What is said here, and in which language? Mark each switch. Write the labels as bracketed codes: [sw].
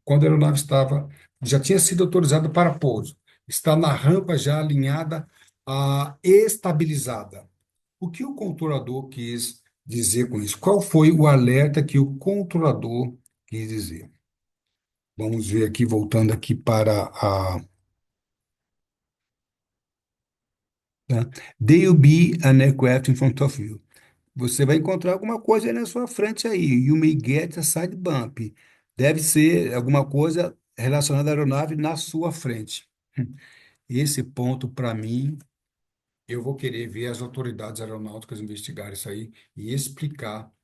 [pt] Quando a aeronave já tinha sido autorizada para pouso, está na rampa já alinhada, estabilizada. O que o controlador quis dizer com isso? Qual foi o alerta que o controlador quis dizer? Vamos ver aqui, voltando aqui para a tá? [en] There'll be an aircraft in front of you. [pt] Você vai encontrar alguma coisa aí na sua frente aí. [en] You may get a side bump. [pt] Deve ser alguma coisa relacionada à aeronave na sua frente. Esse ponto, para mim, eu vou querer ver as autoridades aeronáuticas investigar isso aí e explicar.